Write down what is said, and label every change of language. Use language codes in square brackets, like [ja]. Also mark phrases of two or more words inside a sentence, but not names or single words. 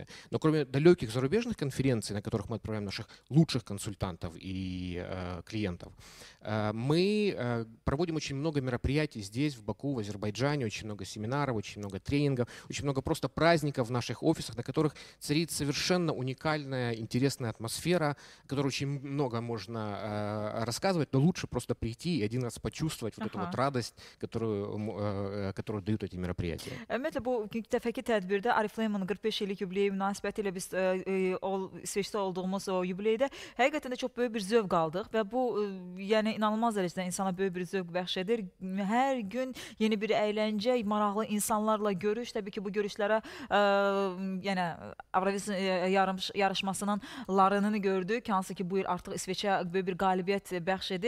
[ru] Но кроме далеких зарубежных конференций, на которых мы отправляем наших лучших консультантов и клиентов, мы проводим очень много мероприятий здесь, в Баку, в Азербайджане, очень много семинаров, очень много тренингов, очень много просто праздников в наших офисах, на которых царит совершенно уникальная, интересная атмосфера, о которой очень много можно рассказывать, но лучше просто прийти и один раз почувствовать вот эту вот радость, которую дают эти мероприятия. [az] Ümumiyyətlə bu dəfəki tədbirdə Oriflame-ın 45 illik yubileyi münasibəti ilə biz İsveçdə olduğumuz o yubileydə həqiqətən də çox böyük bir zövq aldıq və bu yəni inanılmaz dərəcədə insana böyük bir zövq bəxş edir. Hər gün yeni bir əyləncə, maraqlı insanlarla görüş, təbii ki bu görüşlərə yəni Avroviziya yarışmasının larını gördük, hansı ki bu il artıq İsveçə böyük bir qalibiyyət bəxş edib.